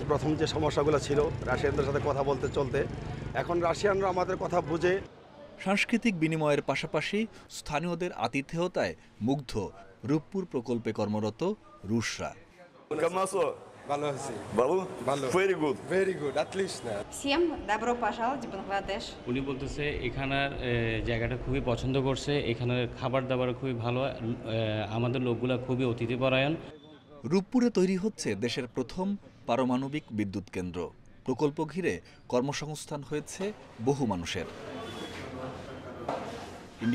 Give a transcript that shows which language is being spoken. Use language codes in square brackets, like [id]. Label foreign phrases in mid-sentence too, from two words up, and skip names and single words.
[bn] প্রথম যে সমস্যাগুলো ছিল রাশিয়ানদের সাথে কথা বলতে চলতে, এখন রাশিয়ানরা আমাদের কথা বুঝে। সাংস্কৃতিক বিনিময়ের পাশাপাশি স্থানীয়দের আতিথেয়তায় মুগ্ধ রূপপুর প্রকল্পে কর্মরত রুশরা। ভালো আছি। ভালো। [en] Very good. Very good. [ru] Отлично. Всем добро пожаловать в Бангладеш. [bn] উনি বলতেছে এখানের জায়গাটা খুবই পছন্দ করছে, এখানের খাবার দাবার খুবই ভালো, আমাদের লোকগুলা খুবই অতিথিপরায়ণ। রূপপুরে তৈরি হচ্ছে দেশের প্রথম পারমাণবিক বিদ্যুৎ কেন্দ্র। প্রকল্প ঘিরে কর্মসংস্থান হয়েছে বহু মানুষের।